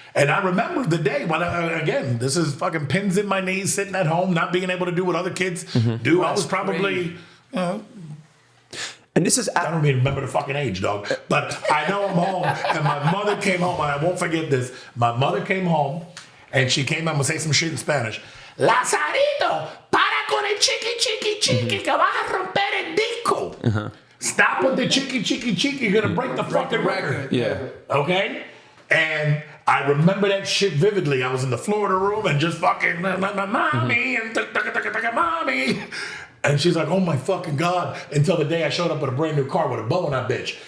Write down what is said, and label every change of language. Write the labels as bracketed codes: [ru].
[en] And I remember the day when, again, this is fucking pins in my knees, sitting at home, not being able to do what other kids do. I was probably, you know, And this is I don't even remember the fucking age, dog. But I know I'm home, and my mother came home, and I won't forget this. My mother came home, and she came home and say some shit in Spanish. [es] Lazarito, para con el chiqui, que vas a romper el disco. [en] Stop with the chiqui, you're gonna break the fucking record. yeah. Okay? And I remember that shit vividly. I was in the Florida room and just fucking mommy and mommy. And she's like, oh my fucking God. Until the day I showed up with a brand new car with a bow on that bitch.